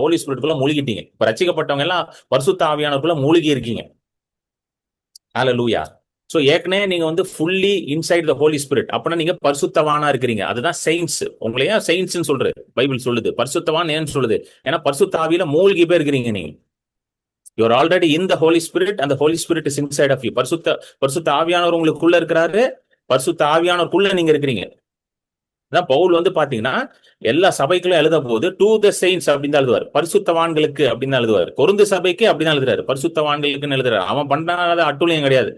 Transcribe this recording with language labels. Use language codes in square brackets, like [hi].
[ta] ஹோலி ஸ்பிரிட்டுக்குள்ள மூழ்கிட்டீங்க. இப்ப ரச்சிக்கப்பட்டவங்க எல்லாம் பரிசுத்த ஆவியானவருக்குள்ள மூழ்கி இருக்கீங்க. ஹல்லேலூயா. சோ ஏற்கனவே நீங்க வந்து [en] Fully inside the holy spirit. [ta] அப்படின்னா நீங்க பரிசுத்தவானா இருக்கிறீங்க. அதுதான் செயின்ஸ். உங்களையா செயின்ஸ் சொல்றது பைபிள் சொல்லுது. பரிசுத்தவான் ஏன்னு சொல்லுது? ஏன்னா பரிசுத்த ஆவியில மூழ்கி போய் இருக்கிறீங்க நீங்க. [en] You are already in the Holy Spirit and the Holy Spirit is inside of you. [ta] பரிசுத்த ஆவியானவர் உங்களுக்குள்ள இருக்கிறாரு. பரிசுத்த ஆவியானவருக்குள்ள நீங்க இருக்கிறீங்க. அதான் பவுல் வந்து பாத்தீங்கன்னா எல்லா சபைகளும் எழுத போது [en] to the saints [ta] அப்படின்னு தான் எழுதுவார். பரிசுத்தவான்களுக்கு அப்படின்னு எழுதுவார். கொரிந்து சபைக்கு அப்படின்னு எழுதுறாரு. பரிசுத்தவான்களுக்குன்னு எழுதுறாரு. அவன் பண்றாத அட்டுழியம் கிடையாது.